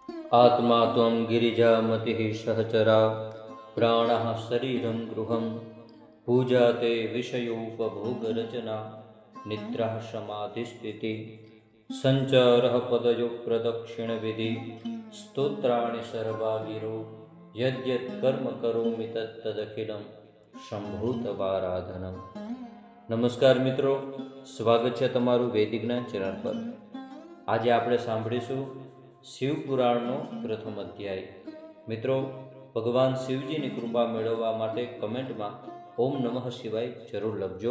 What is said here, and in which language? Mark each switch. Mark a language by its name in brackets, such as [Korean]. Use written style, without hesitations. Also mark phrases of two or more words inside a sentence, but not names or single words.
[Sanskrit] आत्मा त्वं गिरिजामतिः सहचरा प्राणः शरीरं गृहं पूजा ते विषयोपभोगरचना निद्राः समाधिस्थितिः सञ्चारः पदयो प्रदक्षिणविधि स्तोत्राणि सर्वागिरो यद्यत् कर्म करोमि तत्तदखिलं शंभूतवाराधनम्। [Gujarati] નમસ્કાર મિત્રો, સ્વાગત છે તમારું વૈદિક જ્ઞાન ચેનલ પર। આજે આપણે સાંભળીશું શિવપુરાણનો પ્રથમ અધ્યાય। મિત્રો, ભગવાન શિવજીની કૃપા મેળવવા માટે કમેન્ટમાં [Sanskrit] ओम नमः शिवाय [Gujarati] જરૂર લખજો।